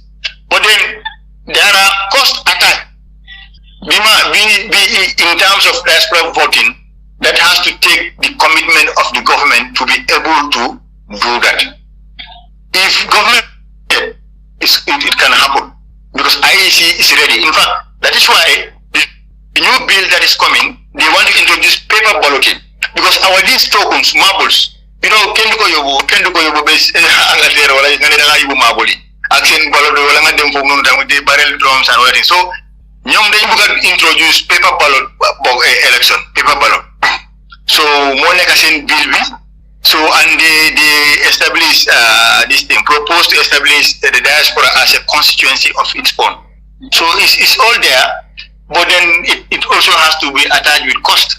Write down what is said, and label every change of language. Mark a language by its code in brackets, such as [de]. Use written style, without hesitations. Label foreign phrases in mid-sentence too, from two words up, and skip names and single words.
[en] But then, there are cost attacks. In terms of diaspora voting, that has to take the commitment of the government to be able to do that. If government, it can happen because IEC is ready. In fact, that is why the new bill that is coming, they want to introduce paper balloting because because our these tokens, marbles, you know, [wo] kendo ko yobo base Angleterre wala ngane da nga yobo marble yi ak sen ballot wala nga dem fofu nonu tam di [en] barrel drums and everything. So [wo] ñom dañ bëgg [en] introduce paper ballot election, paper ballot. [wo] So mo nek sen bill bi. [en] So and they establish this thing, proposed to establish the diaspora as a constituency of its own. So it's all there, but then it also has to be attached with cost.